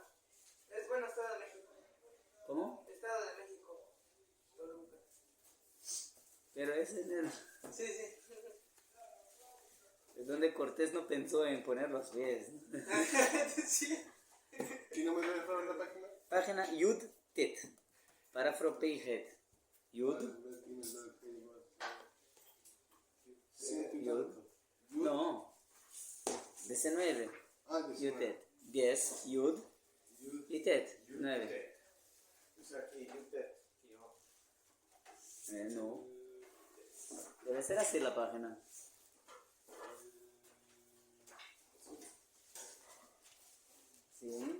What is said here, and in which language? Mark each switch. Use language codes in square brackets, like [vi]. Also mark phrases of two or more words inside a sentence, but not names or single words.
[es] Es bueno, Estado de México. ¿Cómo? Estado de México. Toluca. Pero es en el... Sí, sí. Es donde Cortés no pensó en poner los pies. Sí. ¿Qué número es para la página? Página [he] יוד טית. [es] Para Fropeijet. Yud. Yud. No. 19. [he] יוד טית. [es] 10. Yud. Y Tet. 9. Es aquí, Yutet. No. Debe ser así la página. Sí.